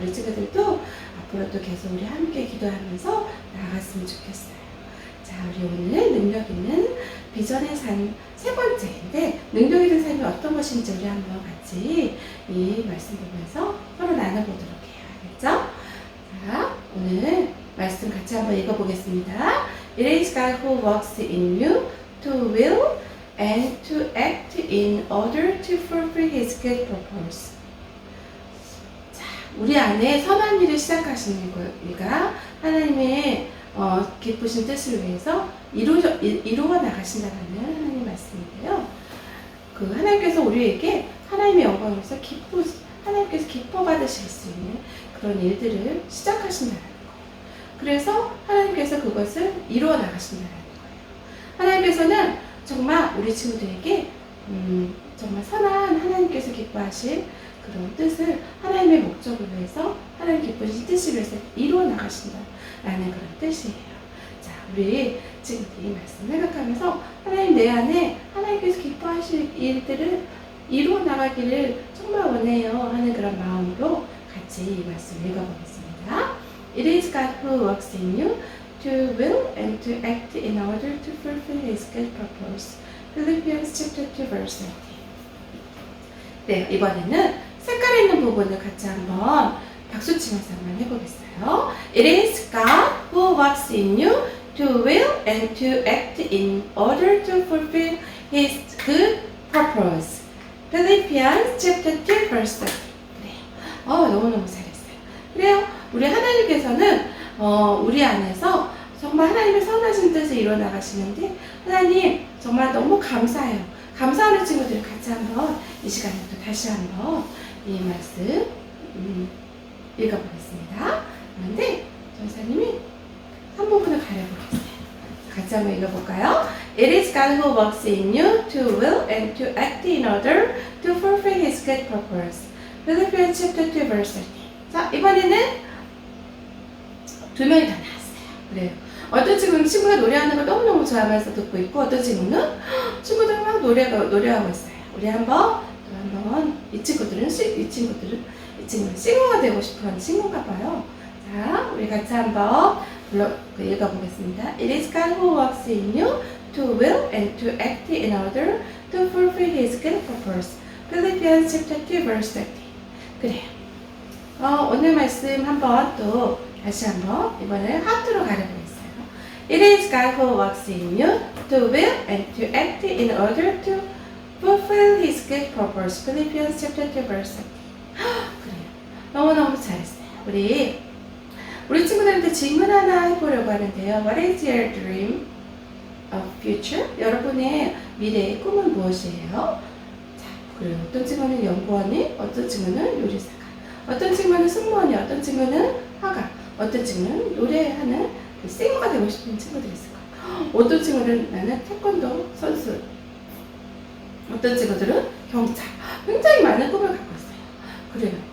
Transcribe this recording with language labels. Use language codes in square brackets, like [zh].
[ko] 우리 친구들도 앞으로도 계속 우리 함께 기도하면서 나아갔으면 좋겠어요. 자, 우리 오늘 능력 있는 비전의 삶 세 번째인데, 능력 있는 삶이 어떤 것인지 우리 한번 같이 이 말씀 보면서 서로 나눠보도록 해요. 알겠죠? 자, 오늘 말씀 같이 한번 읽어보겠습니다. [en] It is God who works in you to will and to act in order to fulfill His good purpose. [ko] 자, 우리 안에 선한 일을 시작하시는 거가 하나님의 기쁘신 뜻을 위해서 이루어 나가신다는 하나님의 말씀인데요. 그 하나님께서 우리에게 하나님의 영광에서 하나님께서 기뻐 받으실 수 있는 그런 일들을 시작하신다는 거예요. 그래서 하나님께서 그것을 이루어 나가신다는 거예요. 하나님께서는 정말 우리 친구들에게 정말 선한 하나님께서 기뻐하실 그런 뜻을 하나님의 목적을 위해서 하나님 기쁘신 뜻을 위해서 이루어 나가신다라는 그런 뜻이에요. 자, 우리 지금 이 말씀 생각하면서 하나님 내 안에 하나님께서 기뻐하실 일들을 이루어 나가기를 정말 원해요 하는 그런 마음으로 같이 이 말씀 읽어보겠습니다. [en] It is God who works in you to will and to act in order to fulfill His good purpose. Philippians chapter 2 verse 18. [ko] 네, 이번에는 색깔 있는 부분을 같이 한번 박수 치면서 한번 해보겠어요. [en] It is God who works in you to will and to act in order to fulfill His good purpose. Philippians chapter 2 verse 30. [ko] 그래요. 너무너무 잘했어요. 그래요. 우리 하나님께서는 우리 안에서 정말 하나님의 선하신 뜻을 이루어 나가시는데 하나님 정말 너무 감사해요. 감사하는 친구들 같이 한번 이 시간에 또 다시 한번 이 말씀 읽어보겠습니다. 그런데 전사님이 한 부분을 가려보겠어요. 같이 한번 읽어볼까요? [en] It is God who works in you to will and to act in order to fulfill His good purpose. Philippians chapter 2 verse 13. [ko] 자, 이번에는 두 명이 다 나왔어요. 그래요. 어떤 친구가 노래하는 걸 너무너무 좋아하면서 듣고 있고, 어떤 친구는 친구들 막 노래하고 있어요. 우리 한번 이 친구들은 싱어가 되고 싶은 친구인가 봐요. 자, 우리 같이 한번 읽어보겠습니다. [en] It is God who works in you to will and to act in order to fulfill His good purpose. Philippians chapter 2 verse 30. [ko] 그래요. 오늘 말씀 한번 또 다시 한번 이번에 하트로 가려보겠습니다. [en] It is God who works in you to will and to act in order to fulfill His good purpose. Philippians chapter 2 verse 30. [ko] 그래요. 너무너무 잘했어요. 우리 친구들한테 질문 하나 해보려고 하는데요. [en] What is your dream of future? [ko] 여러분의 미래의 꿈은 무엇이에요? 자, 그래요. 어떤 친구는 연구원이, 어떤 친구는 요리사가, 어떤 친구는 승무원이, 어떤 친구는 화가, 어떤 친구는 노래하는 싱어가 되고 싶은 친구들이 있을 거예요. 어떤 친구는 나는 태권도 선수, 어떤 친구들은 경찰, 굉장히 많은 꿈을 갖고 있어요. 그래요.